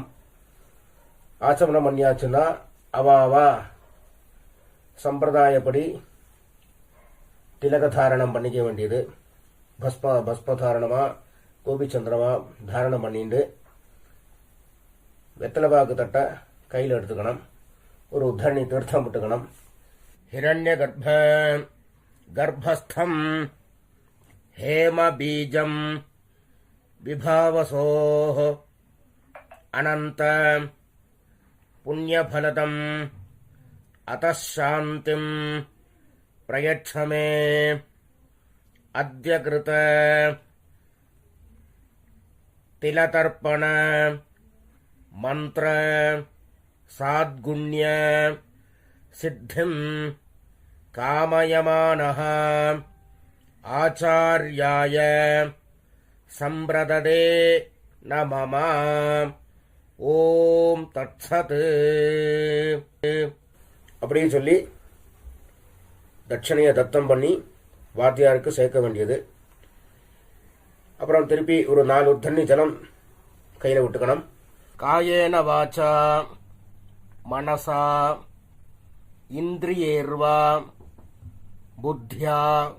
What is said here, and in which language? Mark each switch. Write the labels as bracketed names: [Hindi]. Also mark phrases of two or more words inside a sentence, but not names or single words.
[Tamil] ஆச்சமனம் பண்ணியாச்சுன்னா அவாவா சம்பிரதாயப்படி திலகதாரணம் பண்ணிக்க வேண்டியது. பஸ்மதாரணமா கோபிச்சந்திரமா தாரணம் பண்ணிட்டு வெத்தலைபாக்கு தட்டை கையில் எடுத்துக்கணும். ஒரு உத்தரணி தீர்த்தம் விட்டுக்கணும். [Sanskrit] हिरण्य गर्भस्थं हेम बीजं विभावसोः अनंत पुण्यफलदम् अतः शान्तिं प्रयच्छ मे अद्य कृत तिलतर्पण मंत्र साद्गुण्य सिद्धिं कामयमानः आचार्याय संप्रददे न मम ओम् तत्सत्. [Tamil] அப்படியே சொல்லி தட்சணையை தத்தம் பண்ணி வாத்தியாருக்கு சேர்க்க வேண்டியது. அப்புறம் திருப்பி ஒரு 4 தண்ணி ஜலம் கையில் விட்டுக்கணும். [Sanskrit] कायेन वाचा मनसा इन्द्रियैर्वा बुद्ध्या